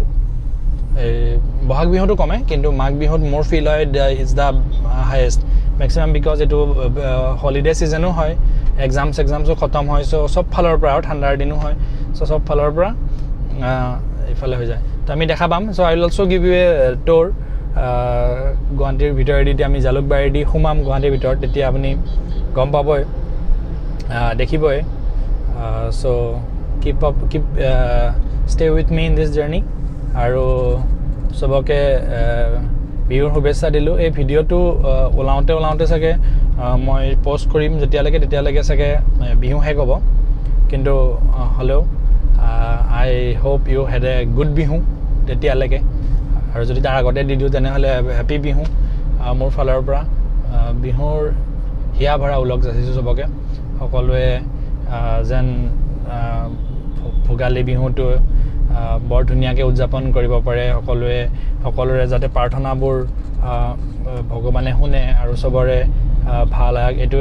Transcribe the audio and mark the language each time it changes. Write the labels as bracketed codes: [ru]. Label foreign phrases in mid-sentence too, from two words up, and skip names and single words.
[as] বহাগ বিহুটো কমে কিন্তু মাঘ বিহুত মোৰ ফিল হয় [en] is the highest maximum [as] বিকজ এটো হলিডে সিজনো হয় এক্সামসও খতম হয় সো সব ফালৰ পৰা ঠাণ্ডাৰ দিনো হয় সো সব ফালৰ পৰা ইফালে হৈ যায় তো আমি দেখা পাম [en] so I will also give you a tour [as] গুৱাহাটীৰ ভিতৰেদি আমি জালুকবাৰীদি সোমাম গুৱাহাটীৰ ভিতৰত তেতিয়া আপুনি গম পাবই দেখিবই সো [en] keep stay with me in this journey [as] আৰু সবকে বিহুৰ শুভেচ্ছা দিলো এই ভিডিওটো ওলাওতে সাকে মই পোস্ট কৰিম তেতিয়ালৈকে সাকে বিহু শেষ হ'ব কিন্তু হলো [en] I hope you had a good [as] বিহু তেতিয়ালৈকে আৰু যদি তাৰ আগতে দি দিও তেনে হলে হ্যাপি বিহু মোৰ ফালৰ পৰা বিহুৰ হিয়া ভৰা উলক যাচিছো সবকে সকলোৱে যেন ভোগালী বিহুটো বৰ ধুনিয়াকে উদযাপন কৰিব পাৰে সকলোৰে যাতে প্ৰাৰ্থনাবোৰ ভগৱানে শুনে আৰু সবৰে ভাল হয়